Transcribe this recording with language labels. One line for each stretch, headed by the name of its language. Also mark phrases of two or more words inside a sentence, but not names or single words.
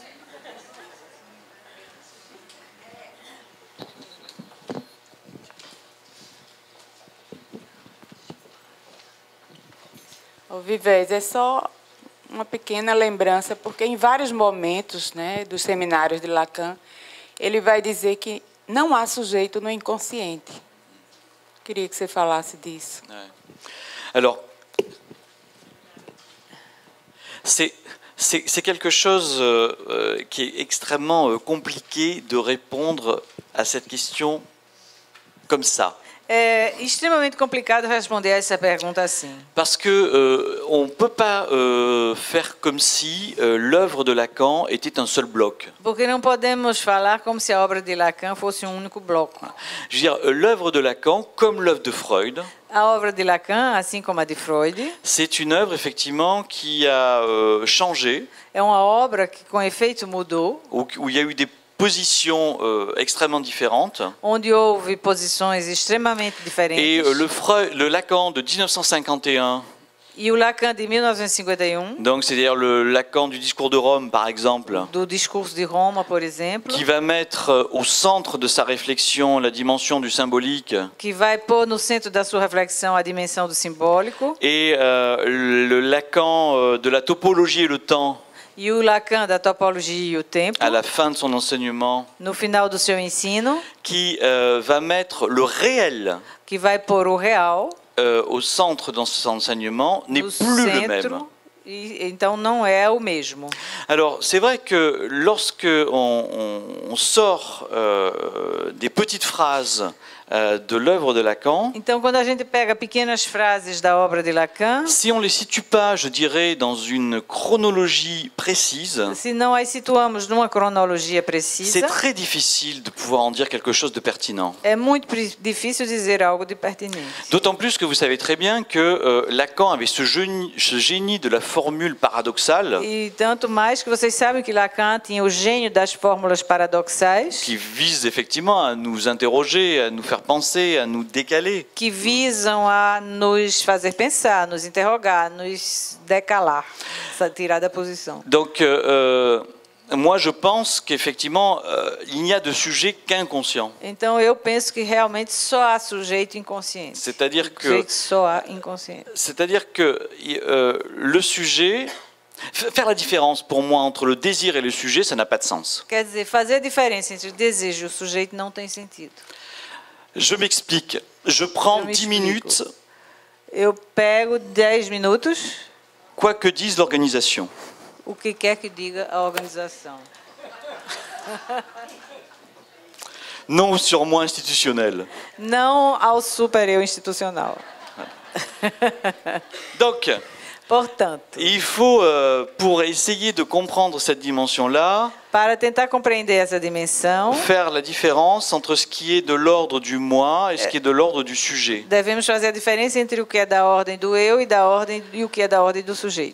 Portuguese: Vivez, é só uma pequena lembrança, porque em vários momentos, né, dos seminários de Lacan, ele vai dizer que não há sujeito no inconsciente. Queria que você falasse disso.
French: Alors, c'est quelque chose qui est extrêmement compliqué de répondre à cette question comme ça.
Portuguese: É extremamente complicado responder a essa pergunta assim.
French: Parce que on peut pas faire comme si l'œuvre de Lacan était un seul bloc.
Portuguese: Porque não podemos falar como se a obra de Lacan fosse um único bloco.
French: Je veux dire, l'œuvre de Lacan, comme l'œuvre de Freud,
Portuguese: a obra de Lacan, assim como a de Freud,
French: c'est une œuvre effectivement qui a changé.
Portuguese: É uma obra que com efeito mudou.
French: Où il y a eu des positions extrêmement différentes.
Portuguese: Onde houve posições extremamente diferentes.
French: Et le Lacan de 1951.
Portuguese: E o Lacan de 1951.
French: Donc c'est-à-dire le Lacan du discours de Rome, par exemple.
Portuguese: Do discurso de Roma, por exemplo.
French: Qui va mettre au centre de sa réflexion la dimension du symbolique.
Portuguese: Que vai pôr no centro da sua reflexão a dimensão do simbólico.
French: Et le Lacan de la topologie et le temps.
Portuguese: E o Lacan da topologia e o tempo.
French: À la fin de son enseignement.
Portuguese: No final do seu ensino.
French: Qui va mettre le réel.
Portuguese: Que vai pôr o real.
French: Au centre dans cet enseignement n'est plus le même.
Portuguese: Então não é o mesmo.
French: Alors, c'est vrai que lorsque on sort des petites phrases de l'œuvre de Lacan,
Portuguese: Então, quando a gente pega pequenas frases da obra de Lacan,
French: si on les situe pas, je dirais, dans une chronologie précise,
Portuguese: se não as situamos numa cronologia
French: c'est
Portuguese: precisa,
French: très difficile de pouvoir en dire quelque chose de pertinent.
Portuguese: é muito difícil dizer algo de pertinente.
French: D'autant plus que vous savez très bien que Lacan avait ce génie de la formule paradoxale
Portuguese: E tanto mais que vocês sabem que Lacan tinha o gênio das fórmulas paradoxais,
French: qui vise effectivement à nous interroger, à nous faire penser, à nous décaler.
Portuguese: que visam a nos fazer pensar, nos interrogar, nos decalar, tirar da posição.
French: Donc, moi, je pense qu'effectivement, il n'y a de sujet qu'inconscient.
Portuguese: Então eu penso que realmente só há sujeito inconsciente.
French: C'est-à-dire que,
Portuguese: Sujeito só há inconsciente.
French: le sujet, faire la différence pour moi entre le désir et le sujet, ça n'a pas de sens.
Portuguese: Quer dizer, fazer a diferença entre o desejo e o sujeito não tem sentido.
French: Je m'explique. Je prends Je 10 m'explique. minutes,
Portuguese: Eu pego 10 minutos,
French: quoi que dise l'organisation.
Portuguese: o que quer que diga a organização.
French: Non au surmoi institutionnel.
Portuguese: Não ao super-eu institucional.
French: Donc,
Portuguese: Portanto,
French: il faut, pour essayer de comprendre cette dimension-là,
Portuguese: para tentar compreender essa dimensão,
French: faire la différence entre ce qui est de l'ordre du moi et ce qui est de l'ordre du sujet.
Portuguese: devemos fazer a diferença entre o que é da ordem do eu e o que é da ordem do sujeito.